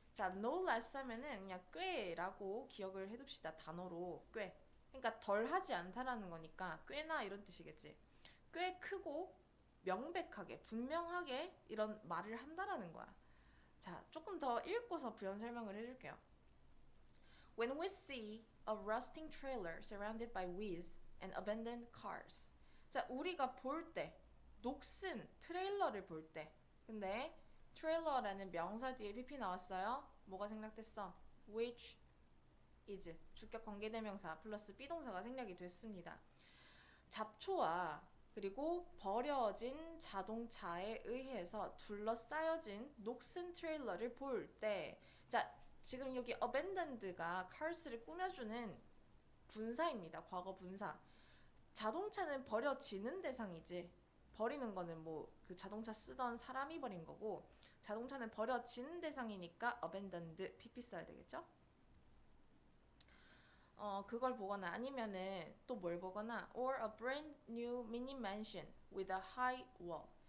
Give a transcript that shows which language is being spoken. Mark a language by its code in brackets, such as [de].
[ko] 자, no less 하면은 그냥 꽤라고 기억을 해둡시다. 단어로 꽤. 그러니까 덜 하지 않다라는 거니까 꽤나 이런 뜻이겠지. 꽤 크고 명백하게 분명하게 이런 말을 한다라는 거야. 자, 조금 더 읽고서 부연 설명을 해줄게요. [en] When we see a rusting trailer surrounded by weeds and abandoned cars. [ko] 자, 우리가 볼 때, 녹슨 트레일러를 볼 때. 근데 트레일러라는 명사 뒤에 pp 나왔어요. 뭐가 생략됐어? [en] Which is [ko] 주격 관계대명사 플러스 비동사가 생략이 됐습니다. 잡초와 그리고 버려진 자동차에 의해서 둘러싸여진 녹슨 트레일러를 볼 때, 자, 지금 여기 abandoned가 cars를 꾸며주는 분사입니다. 과거 분사. 자동차는 버려지는 대상이지. 버리는 거는 뭐 그 자동차 쓰던 사람이 버린 거고, 자동차는 버려지는 대상이니까 abandoned pp 써야 되겠죠? 그걸 보거나 아니면은 또 뭘 보거나 [en] or a brand new mini mansion with a high wall.